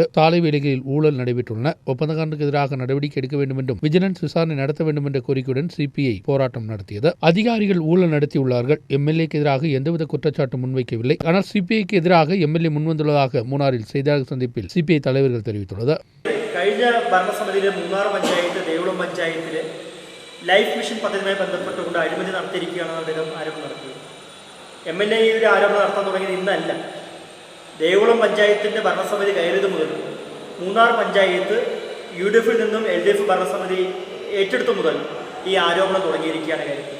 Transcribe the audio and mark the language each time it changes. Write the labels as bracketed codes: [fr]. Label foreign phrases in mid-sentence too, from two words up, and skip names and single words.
[ta] சாலை வேலைகளில் ஊழல் நடைபெற்றுள்ளன. ஒப்பந்தக்காரனுக்கு எதிராக நடவடிக்கை எடுக்க வேண்டும் என்றும் விஜிலன்ஸ் விசாரணை நடத்த வேண்டும் என்ற கோரிக்கையுடன் சிபிஐ போராட்டம் நடத்தியது. அதிகாரிகள் ஊழல் நடத்தியுள்ளார்கள். எம்எல்ஏக்கு எதிராக எந்தவித குற்றச்சாட்டும் முன்வைக்கவில்லை. ஆனால் சிபிஐக்கு எதிராக எம்எல்ஏ முன்வந்துள்ளதாக மூணாறில் செய்தியாளர் சந்திப்பில் சிபிஐ தலைவர்கள் தெரிவித்துள்ளது. [ml] കഴിഞ്ഞ ഭരണസമിതിയിലെ മൂന്നാർ പഞ്ചായത്ത് ദേവികുളം പഞ്ചായത്തിൽ ലൈഫ് മിഷൻ പദ്ധതിയുമായി ബന്ധപ്പെട്ടുകൊണ്ട് അഴിമതി നടത്തിയിരിക്കുകയാണെന്ന് അദ്ദേഹം ആരോപണം നടത്തിയത്. MLA ഒരു ആരോപണം നടത്താൻ തുടങ്ങിയത് ഇന്നല്ല. ദേവികുളം പഞ്ചായത്തിൻ്റെ ഭരണസമിതി കയറിയത് മുതൽ മൂന്നാർ പഞ്ചായത്ത് UDF നിന്നും LDF ഭരണസമിതി ഏറ്റെടുത്തു മുതൽ ഈ ആരോപണം തുടങ്ങിയിരിക്കുകയാണ് കാര്യത്തിൽ.